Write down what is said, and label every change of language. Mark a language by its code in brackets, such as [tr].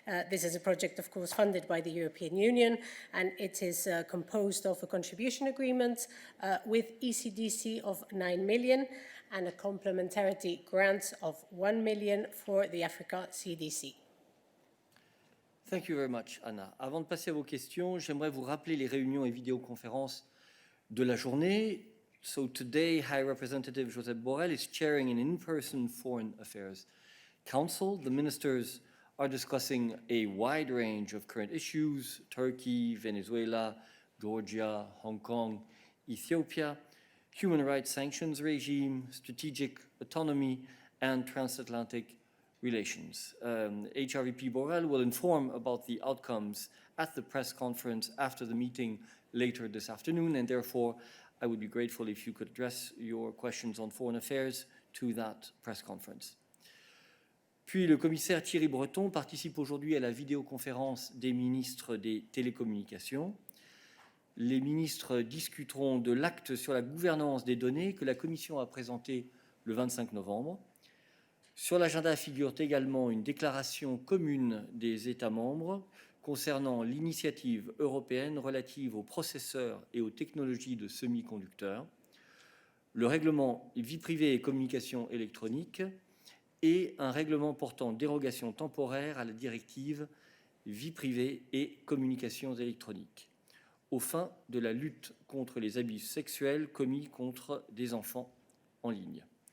[en] This is a project, of course, funded by the European Union, and it is composed of a contribution agreement with ECDC of 9 million and a complementarity grant of 1 million for the Africa CDC. Thank you very much, Anna. [fr] Avant de passer à vos questions, j'aimerais vous rappeler les réunions et vidéoconférences de la journée. [en] So today, High Representative Josep Borrell is chairing an in-person Foreign Affairs Council. The ministers are discussing a wide range of current issues: Turkey, Venezuela, Georgia, Hong Kong, Ethiopia, human rights sanctions regime, strategic autonomy, and transatlantic relations. HRVP Borrell will inform about the outcomes at the press conference after the meeting later this afternoon, and therefore I would be grateful if you could address your questions on foreign affairs to that press conference. [fr] Puis le commissaire Thierry Breton participe aujourd'hui à la vidéoconférence des ministres des télécommunications. Les ministres discuteront de l'acte sur la gouvernance des données que la Commission a présenté le 25 novembre. Sur l'agenda figure également une déclaration commune des États membres concernant l'initiative européenne relative aux processeurs et aux technologies de semi-conducteurs, le règlement vie privée et communication électronique et un règlement portant dérogation temporaire à la directive vie privée et communications électroniques, aux fins de la lutte contre les abus sexuels commis contre des enfants en ligne.